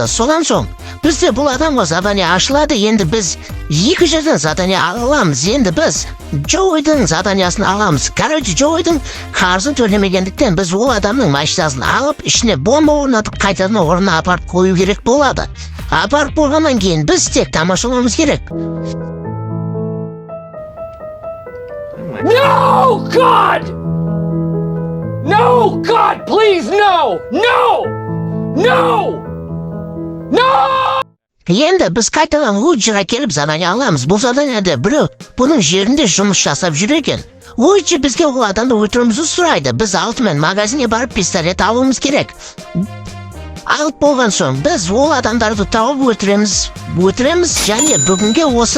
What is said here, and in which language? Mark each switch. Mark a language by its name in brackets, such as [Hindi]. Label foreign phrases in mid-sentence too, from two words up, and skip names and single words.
[Kazakh] Содан соң бізде бұл адамға задание ашылады. Енді біз екі жерден задание аламыз. Енді біз Джойдың заданиясын аламыз. Короче, Джойдың қарызын төлемегендіктен біз ол адамның машинасын алып, ішіне бомба орнатып, қайтадан орнына апарып қою керек болады. Апарып болғаннан кейін біз тек тамашалауымыз керек. [English] No, God! No, God, please, no! No! No! No! [Kazakh] Енді біз қайтадан Луиджиға келіп задание аламыз. Бұл заданияда біреу бұның жерінде жұмыс жасап жүр екен. Луиджи бізге ол адамды өлтіруімізді сұрайды. Біз алдымен магазинге барып пистолет алуымыз керек. Алып болған соң біз ол адамдарды тауып өлтіреміз және бүгінге осы.